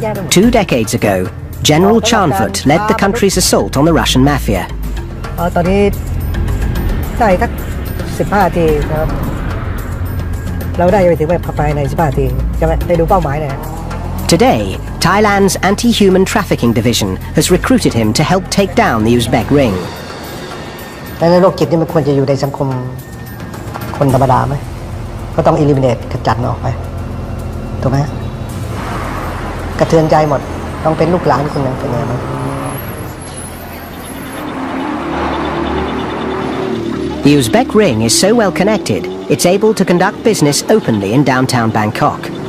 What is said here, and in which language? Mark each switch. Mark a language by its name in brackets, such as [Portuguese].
[English] 2 decades ago, General Chanfut led the country's assault on the Russian mafia. [Thai] ตอนนี้ได้สัก15 นาทีครับเราได้ไปถึงแบบภายใน15 นาทีจะได้ดูเป้าหมายเนี่ย [English] Today, Thailand's anti-human trafficking division has recruited him to help take down the Uzbek ring. [Thai] ในโลกจิตนี่มันควรจะอยู่ในสังคมคนธรรมดาไหมก็ต้อง eliminate ขจัดออกไปถูกไหมกระเทือนใจหมด ต้องเป็นลูกหลานคุณนะเป็นไงนะ [English] The Uzbek ring is so well connected, it's able to conduct business openly in downtown Bangkok.